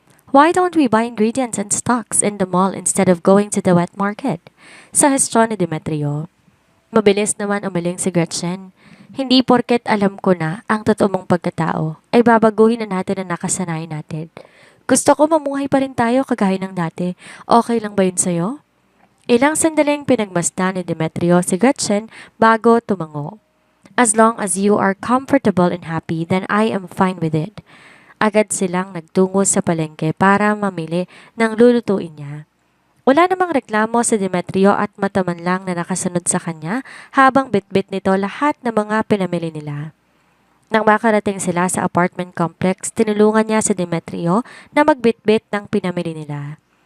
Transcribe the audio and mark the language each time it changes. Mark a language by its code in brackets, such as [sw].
[en] Why don't we buy ingredients and stocks in the mall instead of going to the wet market? [tl] Suggestion ni Demetrio. Mabilis naman umiling si Gretchen. Hindi porket alam ko na ang totoo mong pagkatao ay babaguhin na natin ang nakasanayan natin. Gusto ko mamuhay pa rin tayo kagaya ng dati. Okay lang ba yun sa'yo? Ilang sandaling pinagmasdan ni Demetrio si Gretchen bago tumango. [en] As long as you are comfortable and happy, then I am fine with it. [tl] Agad silang nagtungo sa palengke para mamili ng lulutuin niya. Wala namang reklamo si Demetrio at mataman lang na nakasunod sa kanya habang bitbit nito lahat ng mga pinamili nila. Nang makarating sila sa apartment complex, tinulungan niya si Demetrio na magbitbit ng pinamili nila.